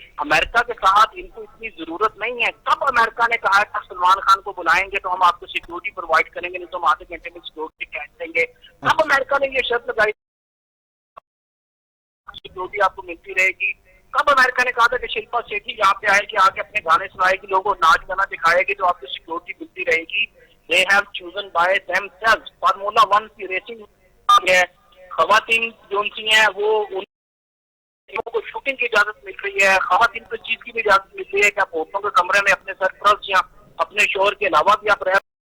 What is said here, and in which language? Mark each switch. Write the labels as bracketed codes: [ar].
[ur] امریکہ کے ساتھ ان کو اتنی ضرورت نہیں ہے. کب امریکہ نے کہا کہ سلمان خان کو بلائیں گے تو ہم آپ کو سیکورٹی پرووائڈ کریں گے, نہیں تو ہم آدھے گھنٹے میں سیکورٹی کہہ دیں گے. کب امریکہ نے یہ شرط لگائی سیکورٹی آپ کو ملتی رہے گی؟ کب امریکہ نے کہا تھا کہ شلپا شیٹھی یہاں پہ آئے گی, آ کے اپنے گانے سنائے گی, لوگوں ناچ گانا دکھائے گی, تو آپ کو سیکورٹی ملتی رہے گی. [en] They have chosen by themselves. [ur] Formula 1 کی ریسنگ ہے, خواتین جو سی ہیں وہ ان کو شوٹنگ کی اجازت مل رہی ہے, خواتین کو چیز کی بھی اجازت مل رہی ہے کہ آپ عورتوں کے کمرے میں اپنے سرپرست یا اپنے شوہر کے علاوہ بھی آپ رہ